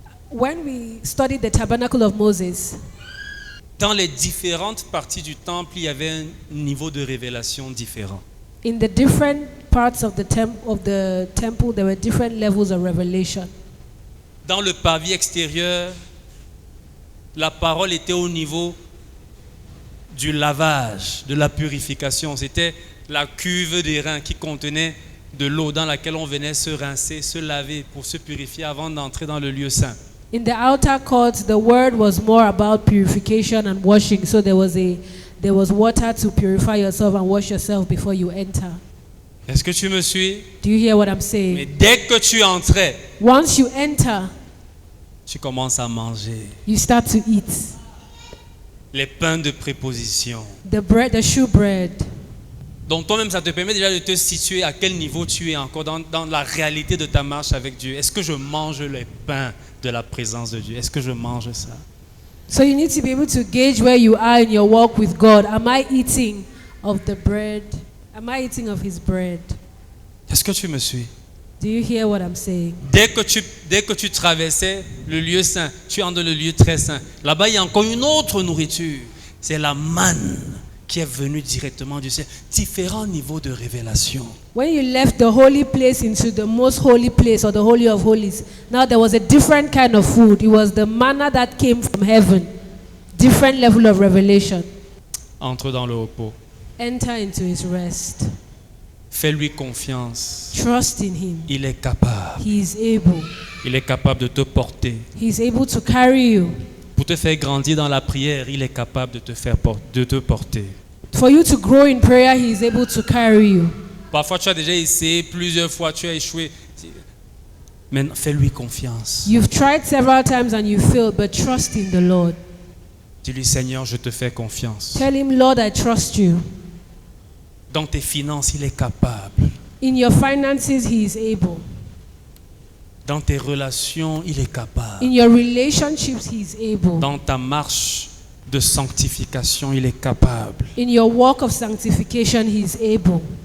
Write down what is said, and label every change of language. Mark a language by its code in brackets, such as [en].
[en] When we studied the tabernacle of Moses, [fr] dans les différentes parties du temple, il y avait un niveau de révélation différent. [en] in the different parts of the temple, there were different levels of revelation. [fr] Dans le parvis extérieur, la parole était au niveau du lavage, de la purification. C'était la cuve des reins qui contenait de l'eau dans laquelle on venait se rincer, se laver pour se purifier avant d'entrer dans le lieu saint. [en] In the outer court, the word was more about purification and washing. So there was water to purify yourself and wash yourself before you enter. [fr] Est-ce que tu me suis? [en] Do you hear what I'm [fr] Mais [en] saying? [fr] dès que tu entrais, [en] Once you enter, [fr] tu commences à manger [en] you start to eat [fr] les pains de préposition. [en] the bread, the shewbread. [fr] Donc toi-même, ça te permet déjà de te situer à quel niveau tu es encore dans la réalité de ta marche avec Dieu. Est-ce que je mange les pains de la présence de Dieu? Est-ce que je mange ça? [en] So you need to be able to gauge where you are in your walk with God. Am I eating of the bread? Am I eating of His bread? [fr] Est-ce que tu me suis? [en] Do you hear what I'm saying? [fr] Dès que tu traversais le lieu saint, tu entres dans le lieu très saint. Là-bas, il y a encore une autre nourriture. C'est la manne qui est venue directement du ciel. Différents niveaux de révélation. [en] When you left the holy place into the most holy place or the holy of holies, now there was a different kind of food. It was the manna that came from heaven. Different level of revelation. [fr] Entre dans le repos. [en] Enter into His rest. [fr] Fais-lui confiance. [en] Trust in Him. [fr] Il est capable. [en] He is able. [fr] Il est capable de te porter. [en] He is able to carry you. [fr] Pour te faire grandir dans la prière, il est capable de te porter. [en] For you to grow in prayer, He is able to carry you. [fr] Parfois, tu as déjà essayé, plusieurs fois, tu as échoué. Mais fais-lui confiance. [en] You've tried several times and you failed, but trust in the Lord. [fr] Dis-lui, Seigneur, je te fais confiance. [en] Tell Him, Lord, I trust you. [fr] Dans tes finances, il est capable. [en] In your finances, He is able. [fr] Dans tes relations, il est capable. [en] In your relationships, He is able. [fr] Dans ta marche de sanctification, il est capable. [en] In your walk of sanctification, He is able.